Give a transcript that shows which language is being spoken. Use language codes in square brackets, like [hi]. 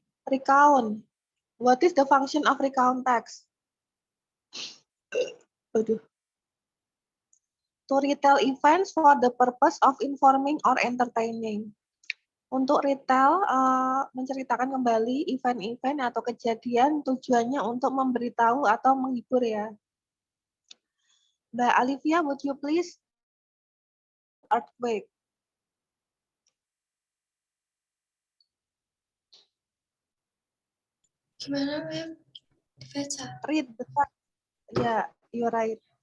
[en] Recount. What is the function of recount text? Aduh. To retell events for the purpose of informing or entertaining. [id] Untuk retell, menceritakan kembali event-event atau kejadian tujuannya untuk memberitahu atau menghibur ya. [en] Mbak Alivia, would you please earthquake? [id] Gimana, ma'am? Dibaca. [en] Read the fact. Yeah, you're right.